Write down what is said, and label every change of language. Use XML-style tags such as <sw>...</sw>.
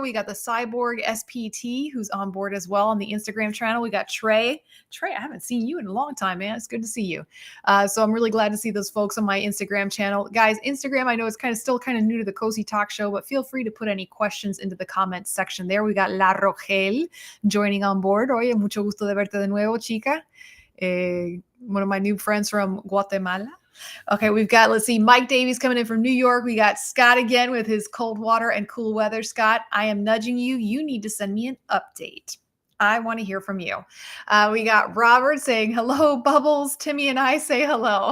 <en>We got the Cyborg SPT who's on board as well on the Instagram channel. We got Trey. Trey, I haven't seen you in a long time, man. It's good to see you. So I'm really glad to see those folks on my Instagram channel. Guys, Instagram, I know it's still kind of new to the Cosi Talk Show, but feel free to put any questions into the comments section there. We got La Rogel joining on board.</en> <es>Oye, mucho gusto de verte de nuevo, chica.</es> <en>One of my new friends from Guatemala. Okay, we've got, let's see, Mike Davies coming in from New York. We got Scott again with his cold water and cool weather. Scott, I am nudging you. You need to send me an update. I want to hear from you. We got Robert saying, hello, Bubbles. Timmy and I say hello.</en>